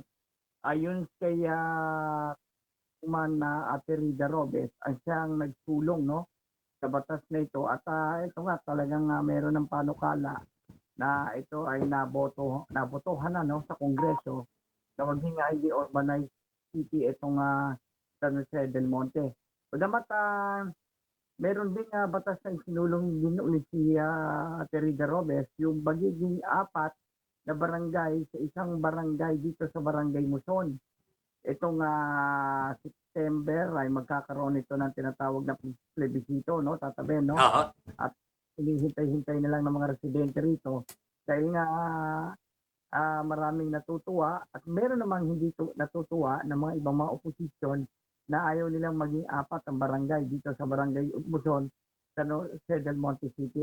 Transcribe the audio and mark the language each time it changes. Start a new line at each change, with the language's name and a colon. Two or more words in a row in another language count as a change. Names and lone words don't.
Filipino: Ayon kay Ate Rida Robes, ang siyang nagsulong sa batas na ito. At ito nga talagang meron ng panukala na ito ay nabotohan na sa Kongreso na maging
English: highly urbanized city
Filipino: itong San Jose del Monte. Pagdamat meron din batas na isinulong din ulit si Terida Robes, yung magiging 4 na barangay sa isang barangay dito sa Barangay Muson. Itong September ay magkakaroon ito ng tinatawag na plebisito, tatabi, At hinihintay-hintay na lang ng mga residente rito dahil nga maraming natutuwa at meron namang hindi natutuwa ng mga ibang mga oposisyon na ayaw nilang maging 4 ang barangay dito sa Barangay Muson, San Jose del Monte City.